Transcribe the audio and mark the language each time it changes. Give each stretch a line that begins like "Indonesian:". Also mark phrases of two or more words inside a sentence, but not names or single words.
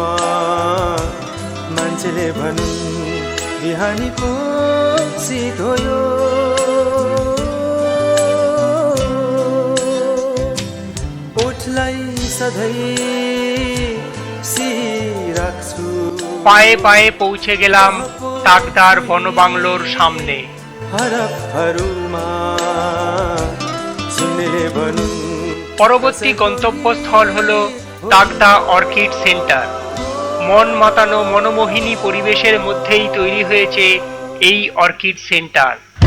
Nepali: मान्छेले भनुन् बिहानीको शीत हो यो, ओठलाई सधैँ सिराख्छु।
Bangla: পায়ে পায়ে পৌঁছে গেলাম তাকদার বনবাংলোর সামনে।
Nepali: हरफहरूमा सुन्नेले भनुन्।
Bangla: পরবর্তী গন্তব্যস্থল হলো তাকদা অর্কিড সেন্টার। মন মাতানো মনোমোহিনী পরিবেশের মধ্যেই তৈরি হয়েছে এই অর্কিড সেন্টার।